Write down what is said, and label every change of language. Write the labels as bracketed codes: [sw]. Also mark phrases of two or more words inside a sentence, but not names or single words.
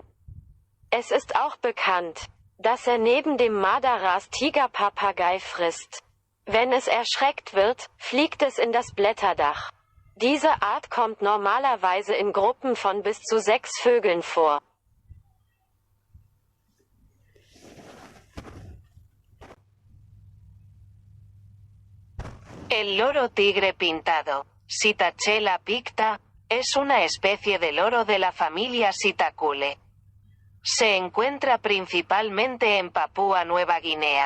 [de] Es ist auch bekannt, dass er neben dem Madaras Tigerpapagei frisst. Wenn es erschreckt wird, fliegt es in das Blätterdach. Diese Art kommt normalerweise in Gruppen von bis zu 6 Vögeln vor. [es] El loro tigre pintado, Psittacella picta, es una especie de loro de la familia Psittaculidae. Se encuentra principalmente en Papúa Nueva Guinea.